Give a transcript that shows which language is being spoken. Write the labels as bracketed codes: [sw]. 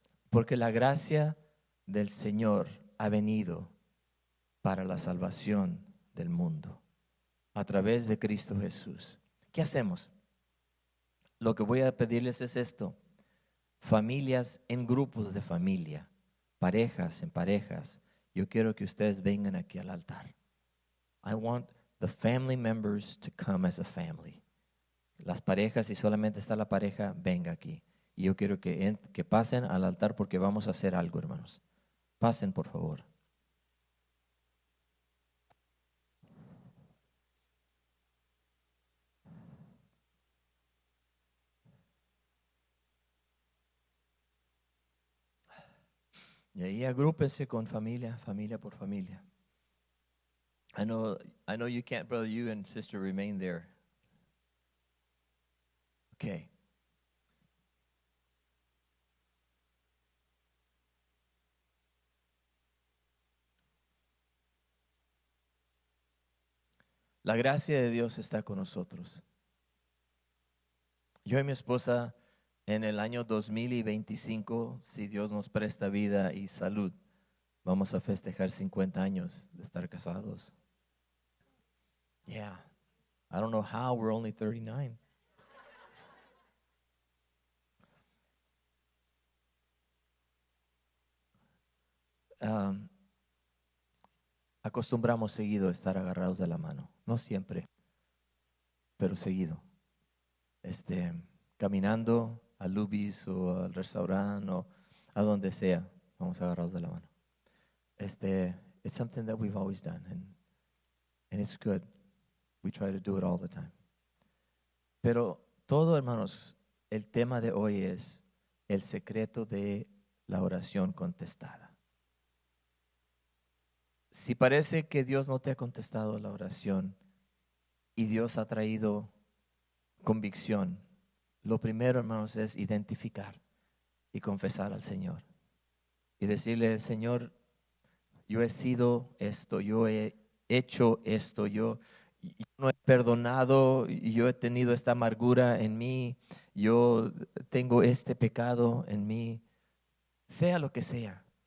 [es] Porque la gracia del Señor ha venido para la salvación del mundo a través de Cristo Jesús. ¿Qué hacemos? Lo que voy a pedirles es esto: familias en grupos de familia, parejas en parejas. Yo quiero que ustedes vengan aquí al altar. [en] I want the family members to come as a family. [es] Las parejas, si solamente está la pareja, venga aquí. Y yo quiero que pasen al altar porque vamos a hacer algo, hermanos. Pasen, por favor. Y ahí agrúpense con familia, familia por familia. [en] I know you can't, brother, you and sister remain there. Okay. [es] La gracia de Dios está con nosotros. Yo y mi esposa en el año 2025, si Dios nos presta vida y salud, vamos a festejar 50 años de estar casados. [en] Yeah. I don't know how we're only 39. [es] Acostumbramos seguido a estar agarrados de la mano. No siempre, pero seguido. Caminando a Luby's o al restaurante o a donde sea, vamos agarrados de la mano. [en] It's something that we've always done, and it's good. We try to do it all the time. [es] Pero todo, hermanos, el tema de hoy es el secreto de la oración contestada. Si parece que Dios no te ha contestado la oración y Dios ha traído convicción, lo primero, hermanos, es identificar y confesar al Señor y decirle: Señor, yo he sido esto, yo he hecho esto, yo no he perdonado, yo he tenido esta amargura en mí, yo tengo este pecado en mí, sea lo que sea.